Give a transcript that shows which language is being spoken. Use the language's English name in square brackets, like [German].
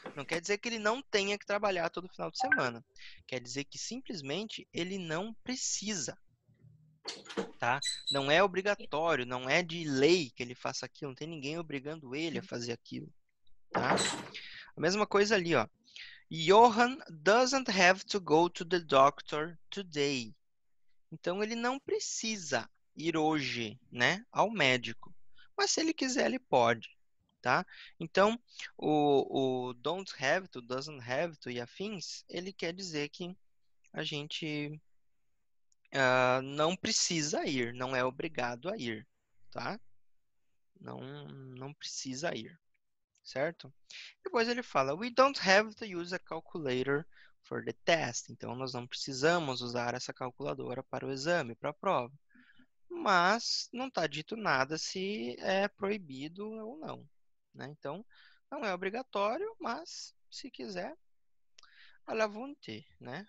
[Portuguese] Não quer dizer que ele não tenha que trabalhar todo final de semana. Quer dizer que simplesmente ele não precisa, tá? Não é obrigatório, não é de lei que ele faça aquilo, não tem ninguém obrigando ele a fazer aquilo, tá? A mesma coisa ali, ó. [English] Johan doesn't have to go to the doctor today. [Portuguese] Então ele não precisa ir hoje, né, ao médico. Mas se ele quiser, ele pode. Tá? Então, o don't have to, doesn't have to e afins, ele quer dizer que a gente não precisa ir, não é obrigado a ir, tá? Não precisa ir, certo? Depois ele fala, [English] we don't have to use a calculator for the test. [Portuguese] Então, nós não precisamos usar essa calculadora para o exame, para a prova. Mas não está dito nada se é proibido ou não, né? Então, não é obrigatório, mas se quiser, [French] à la volonté, [Portuguese] né?